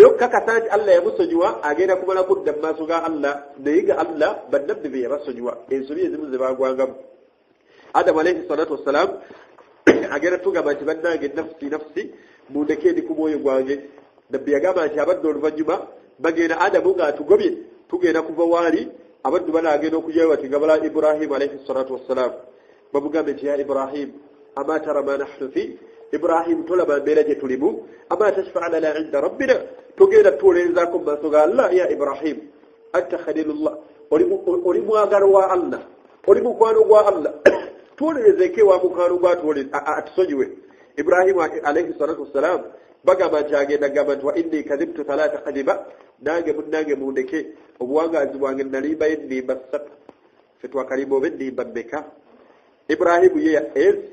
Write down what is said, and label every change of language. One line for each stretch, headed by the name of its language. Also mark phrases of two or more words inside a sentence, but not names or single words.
Ganda: okukakasa nti Allah yamusonyiwa agenda kumala kudda mu maaso ga Allah naye nga Allah bannabbi be yabasonyiwa ensobi ezimu ze bagwangamu Adamu
Arabic: عليه الصلاة والسلام
Ganda: agenda tugamba nti bannange nafsi mundeke ndi ku mwoyo gwange nabbi yagamba nti abaddu oluvannyuma bagenda Adamu ng'atugobye tugenda kuva waali abaddu banaagenda okujyayo bati nga bala Ibrahim
Arabic: عليه الصلاة والسلام
Ganda: bamugambe nti
Arabic: يا إبراهيم أما ترى ما نحن فيه إبراهيم
Ganda: tolaba mbeera gye tulimu
Arabic: أما تشفع لنا عند ربنا
Ganda: tugenda tuwolerezaako mu maaso ga Allah
Arabic: يا إبراهيم أنت خليل الله
Ganda: oli mwagalo wa Allah oli mukwano gwa Allah tuwolerezeeko wa mukwano gwa atusonyiwe Ibrahim
Arabic: عليه الصلاة والسلام
Ganda: bagamba nti agenda gamba nti
Arabic: وإني كذبت ثلاث كذبات
Ganda: nange munnange mundeke obuwangaazi bwange nalimba ennimba ssatu ffe twakalimba oba ennimba mmeka Ibrahimu ye